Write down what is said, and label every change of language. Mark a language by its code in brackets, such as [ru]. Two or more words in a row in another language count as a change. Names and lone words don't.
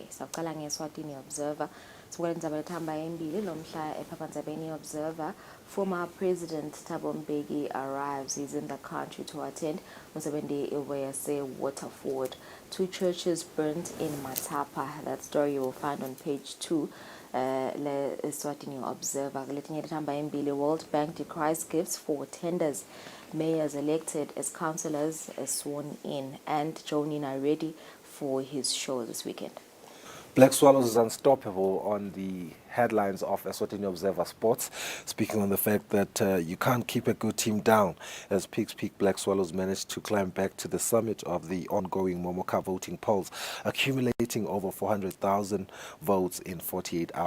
[ss] Saqala ngeSwatini Observer. Sibuke indzaba lethamba embili lomhla ephephandzabeni Observer. [en] Former President Thabo Mbeki arrives. He's in the country to attend [ss] umsebenzi wese [en] Waterford. 2 churches burnt in Matapa. That story you will find on page 2. [ss] Le Eswatini Observer. Letinye lethamba embili. [en] World Bank decries gifts for tenders. Mayors elected as councillors sworn in, and Joni are ready for his show this weekend. Black Swallows is unstoppable on the headlines of Eswatini Observer Sports, speaking on the fact that you can't keep a good team down as Peaks Peak Black Swallows managed to climb back to the summit of the ongoing Momoka voting polls, accumulating over 400,000 votes in 48 hours.